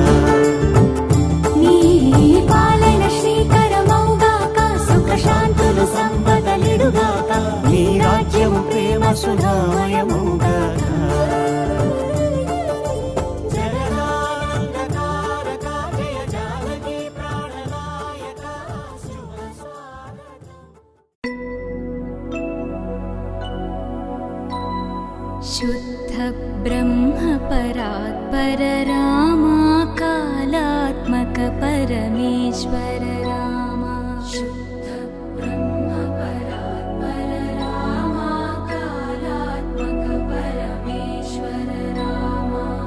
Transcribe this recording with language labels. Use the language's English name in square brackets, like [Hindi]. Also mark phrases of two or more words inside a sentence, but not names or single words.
[Telugu] నీ పాలన శ్రీకరమౌగాక సుఖ శాంతులు సంపదలిడుగాక నీ రాజ్యము ప్రేమ సుధామయముగాక జగదానందకారక జయ జానకి ప్రాణనాయక శుభ స్వాగతం [Sanskrit] शुद्ध ब्रह्म परात्पर रामा कालात्मक परमेश्वर रामा शुद्ध ब्रह्म परात्पर रामा कालात्मक परमेश्वर रामा